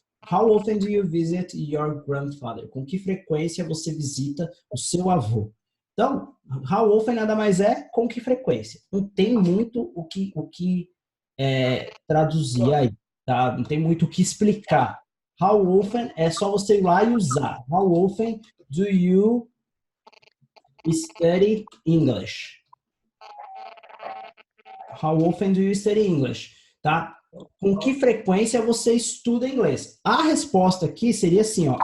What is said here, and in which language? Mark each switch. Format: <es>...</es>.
<en>How often do you visit your grandfather?</en> <pt>Com que frequência você visita o seu avô? Então, how often nada mais é com que frequência. Não tem muito o que traduzir aí, tá? Não tem muito o que explicar. How often é só você ir lá e usar.</pt> <en>How often do you study English? How often do you study English?</en> <pt>Tá? Com que frequência você estuda inglês? A resposta aqui seria assim, ó.</pt>